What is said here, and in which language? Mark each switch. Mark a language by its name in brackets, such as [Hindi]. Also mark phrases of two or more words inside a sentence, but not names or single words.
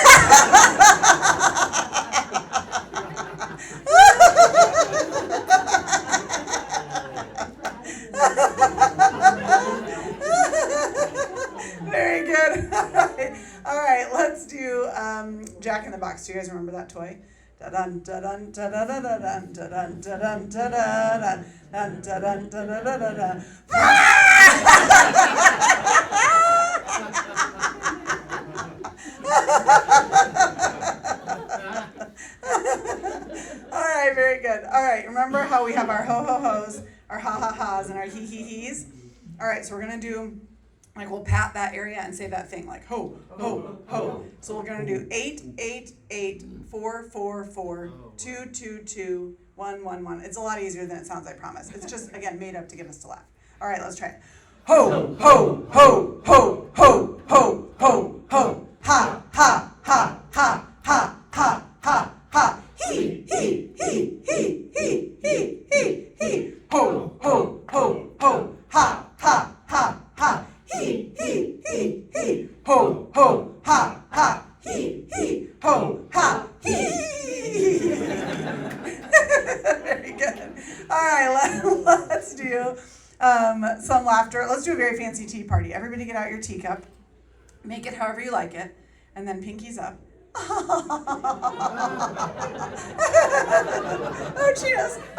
[English] Very good. All right, let's do Jack in the Box. Do you guys remember that toy? Da-dun, da-dun, da-da-da-da-dun, da-dun, da-dun, da-da-dun, da-dun, da-da-da-da-dun. All right, very good. All right, remember how we have our ho-ho-hos, our ha-ha-has, and our hee-hee-hees? All right, so we're going to do, like, we'll pat that area and say that thing, like, ho, ho, ho. So we're going to do 8, 8, 8, 4, 4, 4, 2, 2, 2, 1, 1, 1. It's a lot easier than it sounds, I promise. It's just, again, made up to get us to laugh. All right, let's try it. Ho, ho, ho, ho, ho, ho, ho, ho. Ha, ha, ha, ha, ha, ha, ha, ha. He, he, he, he, he, he, he, he. Ho, ho, ho, ho. Ha, ha, ha, ha. He, he, he, he. Ho, ho, ha, ha. He, he, ho, ha, he. Very good. All right, let's do some laughter. Let's do a very fancy tea party. Everybody get out your teacup. Make it however you like it. And then pinkies up. Oh, cheers.